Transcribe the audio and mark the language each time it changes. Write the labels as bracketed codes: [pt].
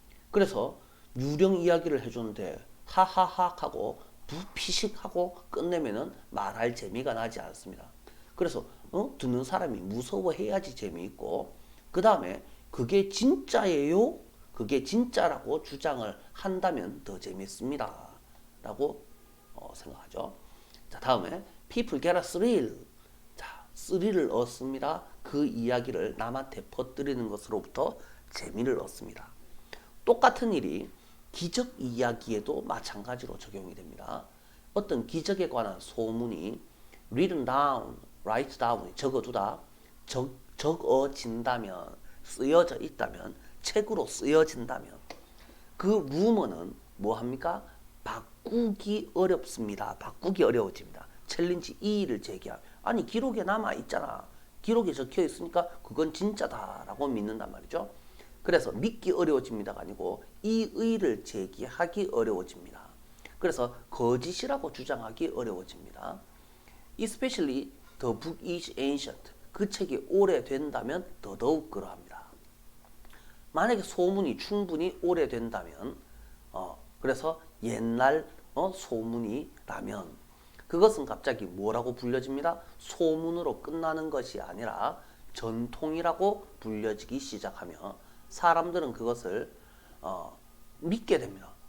[ko] 그래서 유령 이야기를 해주는데 하하하 하고 부피식하고 끝내면은 말할 재미가 나지 않습니다. 그래서 듣는 사람이 무서워해야지 재미있고, 그 다음에 그게 진짜예요? 그게 진짜라고 주장을 한다면 더 재밌습니다. 라고 생각하죠. 자, 다음에 [en] people get a thrill. [ko] 자, 스릴을 얻습니다. 그 이야기를 남한테 퍼뜨리는 것으로부터 재미를 얻습니다. 똑같은 일이 기적 이야기에도 마찬가지로 적용이 됩니다. 어떤 기적에 관한 소문이 [en] written down, write down, [ko] 적어두다, 적어진다면, 쓰여져 있다면, 책으로 쓰여진다면 그 루머는 뭐합니까? 바꾸기 어렵습니다. 바꾸기 어려워집니다. 챌린지 이의를 제기하면, 아니 기록에 남아있잖아, 기록에 적혀있으니까 그건 진짜다라고 믿는단 말이죠. 그래서 믿기 어려워집니다가 아니고 이의를 제기하기 어려워집니다. 그래서 거짓이라고 주장하기 어려워집니다. [en] Especially the book is ancient. [ko] 그 책이 오래된다면 더더욱 그러합니다. 만약에 소문이 충분히 오래된다면 그래서 옛날 소문이라면 그것은 갑자기 뭐라고 불려집니다? 소문으로 끝나는 것이 아니라 전통이라고 불려지기 시작하며 사람들은 그것을 믿게 됩니다.